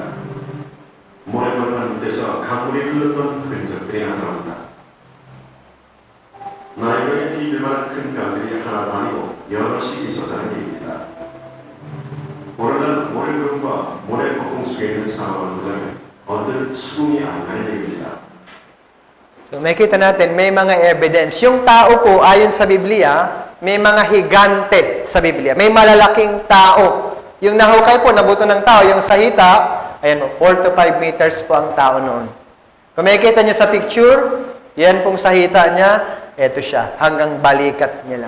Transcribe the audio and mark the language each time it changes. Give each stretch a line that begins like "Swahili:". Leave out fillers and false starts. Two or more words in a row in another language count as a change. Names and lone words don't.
Korean: 모래벌판 밑에서 강물이 흘렀던 흔적들이 나타납니다. 나이가에 비빌 만한 큰 강들이 하나도 아니고 여럿씩 있었다는 얘기입니다. 오늘날 모래구름과 모래폭풍 속에 있는 사막을 보자면 언뜻 수긍이 안 가는 얘기입니다.
Filipino: So makita natin, may mga evidence. Yung tao po, ayon sa Biblia, may mga higante sa Biblia. May malalaking tao. Yung nahukay po, nabuto ng tao, yung sahita, ayan po,
English: 4 to 5 meters
Filipino: po ang tao noon. Kung makikita nyo sa picture, yan pong sahita niya, eto siya, hanggang balikat niya lang.